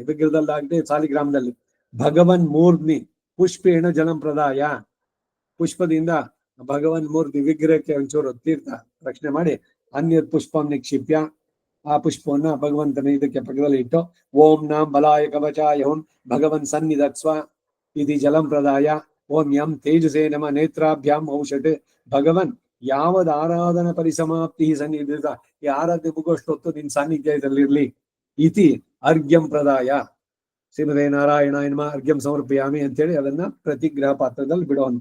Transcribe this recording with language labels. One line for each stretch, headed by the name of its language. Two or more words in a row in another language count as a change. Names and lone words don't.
Kannada: ವಿಗ್ರಹದಲ್ಲಾಗದೆ ಸಾಲಿಗ್ರಾಮದಲ್ಲಿ
Sanskrit: ಭಗವನ್ ಮೂರ್ಧ್ನಿ ಪುಷ್ಪೇಣ ಜಲಂ ಪ್ರದಾಯ.
Kannada: ಪುಷ್ಪದಿಂದ ಭಗವನ್ ಮೂರ್ತಿ ವಿಗ್ರಹಕ್ಕೆ ಒಂಚೂರು ತೀರ್ಥ ರಕ್ಷಣೆ ಮಾಡಿ
Sanskrit: ಅನ್ಯ ಪುಷ್ಪಂ ನಿಕ್ಷಿಪ್ಯ,
Kannada: ಆ ಪುಷ್ಪವನ್ನ ಭಗವಂತನ ಇದಕ್ಕೆ ಪಕ್ಕದಲ್ಲಿ ಇಟ್ಟು
Sanskrit: ಓಂ ನಾಂ ಬಲಾಯ ಕವಚಾಯ ಹುಂ ಭಗವನ್ ಸನ್ನಿಧತ್ಸ್ವ ಇತಿ ಜಲಂ ಪ್ರದಾಯ ಓಂ ಯಂ ತೇಜಸೇ ನಮ ನೇತ್ರಾಭ್ಯಾಂ ಔಷಧೆ. ಭಗವನ್ ಯಾವದ ಆರಾಧನ ಪರಿಸಮಾಪ್ತಿ ಸನ್ನಿಧಿತ,
Kannada: ಈ ಆರಾಧ್ಯ ಮುಗೋಷ್ಟು ಹೊತ್ತು ನಿನ್ ಸಾನ್ನಿಧ್ಯ ಇದರಲ್ಲಿರ್ಲಿ.
Sanskrit: ಇತಿ ಅರ್ಘ್ಯಂ ಪ್ರದಾಯ ಶ್ರೀಮದೇ ನಾರಾಯಣಾಯ ನಮಃ ಅರ್ಘ್ಯಂ ಸಮರ್ಪಯಾಮಿ
Kannada: ಅಂತೇಳಿ ಅದನ್ನ ಪ್ರತಿಗ್ರಹ ಪಾತ್ರದಲ್ಲಿ ಬಿಡುವಂತ.